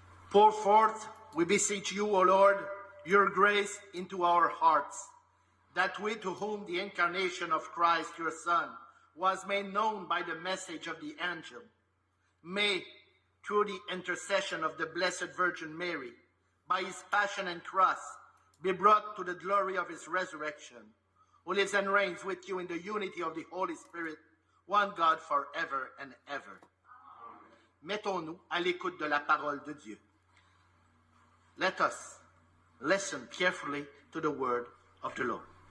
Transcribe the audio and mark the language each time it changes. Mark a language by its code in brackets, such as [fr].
[en] Pour forth, we beseech you, O Lord, your grace into our hearts, that we to whom the incarnation of Christ, your Son, was made known by the message of the angel, may, through the intercession of the Blessed Virgin Mary, by his passion and cross, be brought to the glory of his resurrection, who lives and reigns with you in the unity of the Holy Spirit, one God forever and ever. [fr] Mettons-nous à l'écoute de la parole de Dieu. [en] Let us listen carefully to the word of the Lord.